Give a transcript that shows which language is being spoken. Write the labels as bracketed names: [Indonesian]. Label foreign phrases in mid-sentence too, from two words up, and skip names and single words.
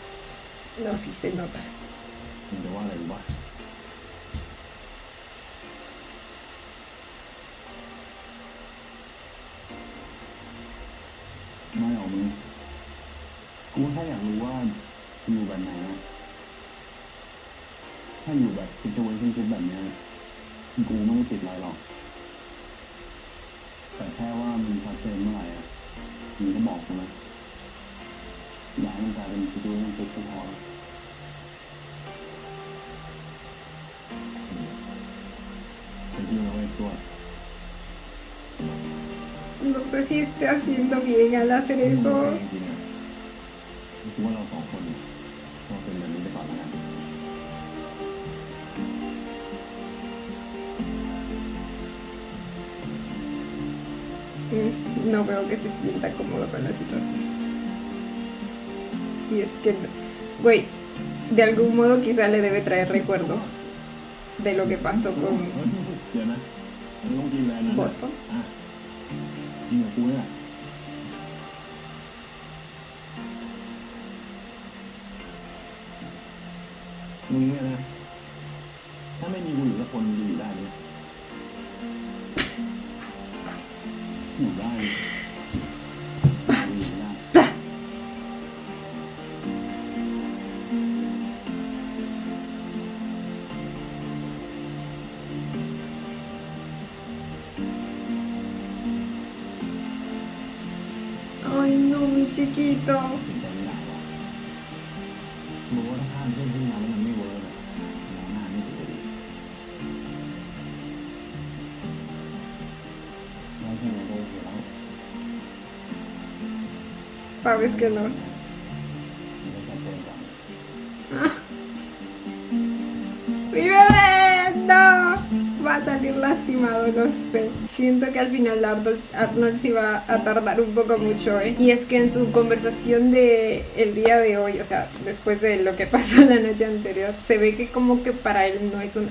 [Spanish] no, sí se nota. [Thai] มึงจะว่าอะไรรู้ป่ะไม่หรอกมึงกูแค่อยากรู้ว่าจะอยู่แบบไหนนะ ถ้าอยู่แบบsituationshipแบบเนี้ยกูไม่ได้ติดอะไรหรอกแต่แค่ว่ามึงชัดเจนเมื่อไหร่อ่ะมึงก็บอกกูนะอยากให้มันกลายเป็น situationship ก็พอแต่จริงแล้วไอ้ตัว [Spanish] No sé si esté haciendo bien al hacer [Thai] จริง [Spanish] eso. [Thai] จริงๆอ่ะกูว่าเราสองคนเราเป็นแบบนี้ไปก่อนแล้วกัน [Spanish] No veo que se sienta cómodo con la situación. Y es que, güey, de algún modo quizá le debe traer recuerdos de lo que pasó con [Thai] เดี๋ยวนะมันต้องกินอะไรนะ [Spanish] Boston. [Thai] อ่ะกินกับกูเนี่ยมึงเนี่ยนะถ้าไม่มีกูอยู่สักคนมึงอยู่ได้ไหมอยู่ได้อยู่ได้ [Spanish] Ay, no, mi chiquito. [Thai] ถึงใจไม่ได้วะบอกว่าถ้าข้ามเส้นขึ้นมาแล้วมันไม่เวิร์กอะมองหน้าไม่ติดเลยแล้วแค่เราโดนอยู่แล้ว [Spanish] Sabes que no. [Thai] มันก็ชัดเจนกว่า [Spanish] Mi bebé, no. Vas salir lastimado, no sé. Siento que al final Arnold sí va a tardar un poco mucho, ¿eh? Y es que en su conversación de el día de hoy, o sea, después de lo que pasó la noche anterior, se ve que como que para él no es un...